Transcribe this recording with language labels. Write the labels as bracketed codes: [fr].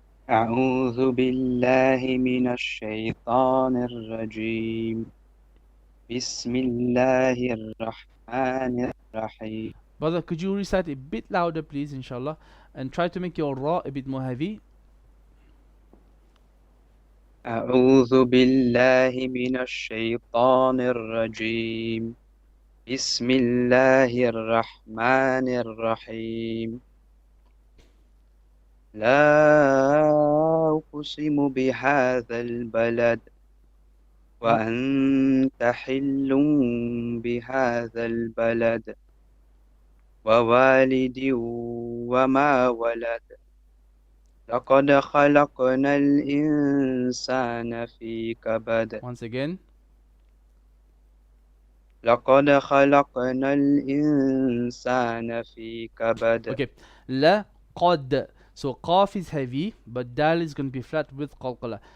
[ar] أعوذ بالله من الشيطان الرجيم بسم الله الرحمن الرحيم. [en] Brother, could you recite a bit louder, please, inshallah, and try to make your ra a bit more heavy. [ar] أعوذ بالله من الشيطان الرجيم بسم الله الرحمن الرحيم. لا أقسم بهذا البلد وأنت حل بهذا البلد ووالد وما ولد لقد خلقنا الإنسان في كبد. [en] Once again. [ar] لقد خلقنا الإنسان في كبد. [en] Okay. La qad. So qaf is heavy, but dal is going to be flat with qalqala.